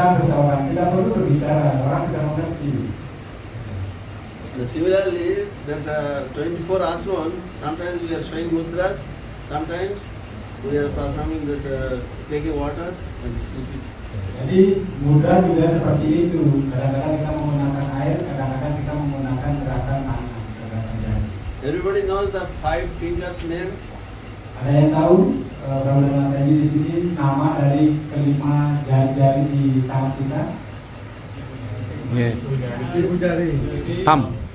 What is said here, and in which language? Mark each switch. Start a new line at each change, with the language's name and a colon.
Indonesian: menyembuhkan seseorang, tidak perlu berbicara, orang sudah mengerti.
English: Similarly, that 24 asman, sometimes we are showing mudras, sometimes we are performing that taking water and sleeping.
Indonesian: Jadi mudra juga seperti itu. Kadang-kadang kita menggunakan air, kadang-kadang kita menggunakan gerakan tangan, gerakan jari.
English: Everybody knows the 5 fingers name.
Indonesian: Ada yang tahu kalau dalam tadi di sini nama dari kelima jari-jari di tangan kita?
English: Yes. Thumb.